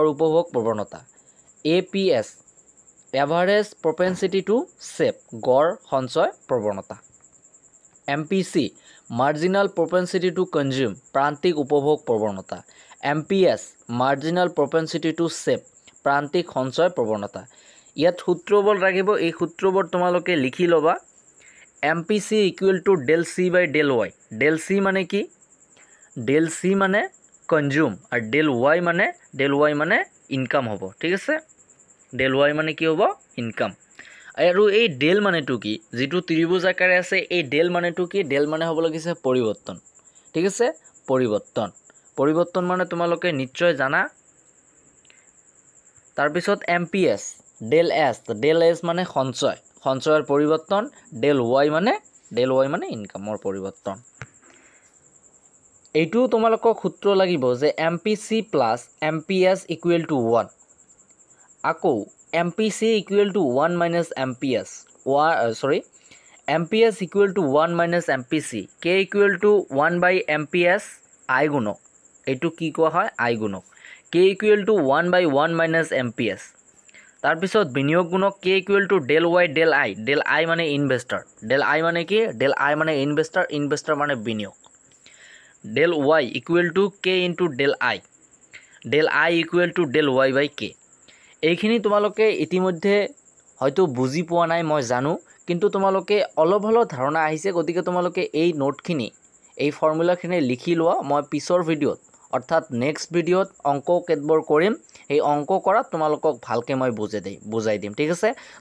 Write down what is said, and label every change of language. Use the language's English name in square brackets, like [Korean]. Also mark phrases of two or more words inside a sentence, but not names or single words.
[Assamese] উপভোগ প্ৰৱণতা [English] APS average propensity to save [Assamese] গড় সঞ্চয় প্ৰৱণতা [English] MPC marginal propensity to consume [Assamese] প্ৰান্তিক উপভোগ প্ৰৱণতা [English] MPS marginal propensity to [Assamese] সেভ প্ৰান্তিক সঞ্চয় প্ৰৱণতা ইয়াত সূত্ৰবোৰ লাগিব এই সূত্ৰবোৰ তোমালোকে লিখি ল'বা [English] MPC equal to del C by del Y del C [Assamese] মানে কি [English] del C [Assamese] মানে consume আর [English] del Y [Assamese] মানে income হ'ব ঠিক আছে [English] del Y [Assamese] মানে কি হ'ব income আৰু এই del মানেটো কি যেটো ত্ৰিভুজ আকাৰে আছে এই del মানেটো কি del মানে হ'ব লাগিছে পৰিৱৰ্তন ঠিক আছে পৰিৱৰ্তন মানে তোমালোকে নিশ্চয় জানা তাৰ পিছত MPS [English] del S [Assamese] মানে সঞ্চয়ৰ পৰিৱৰ্তন [English] del Y [Assamese] মানে ইনকামৰ পৰিৱৰ্তন এইটো তোমালোকক সূত্ৰ লাগিব যে [English] MPC plus MPS equal to [Assamese] 1 আকৌ [English] MPC equal to 1 minus MPS MPS equal to 1 minus MPC, K equal to 1 by MPS I [Assamese] গুণক, এইটো কি কোৱা হয় I গুণক, [English] K equal to 1 by 1 minus MPS। [Assamese] তাৰপিছত বিনিয়োগ গুণক [English] K equal to del Y del I [Assamese] মানে ইনভেস্টৰ, [English] del I [Assamese] মানে কি, [English] del I [Assamese] মানে ইনভেস্টৰ মানে বিনিয়োগ, [English] del Y equal to K into del I equal to del Y by K। [Assamese] এইখিনি তোমালোকে ইতিমধ্যে হয়তো বুজি পোৱা নাই মই জানো, কিন্তু তোমালোকে অলপ হলেও ধাৰণা আহিছে, গতিকে তোমালোকে এই নোটখিনি, এই ফৰ্মুলাখিনি লিখি লোৱা। মই পিছৰ ভিডিঅ'ত অৰ্থাৎ নেক্সট ভিডিঅ'ত অংক কেতবোৰ কৰিম, এই অংক কৰাত তোমালোকক ভালকৈ মই বুজাই দিম, ঠিক আছে।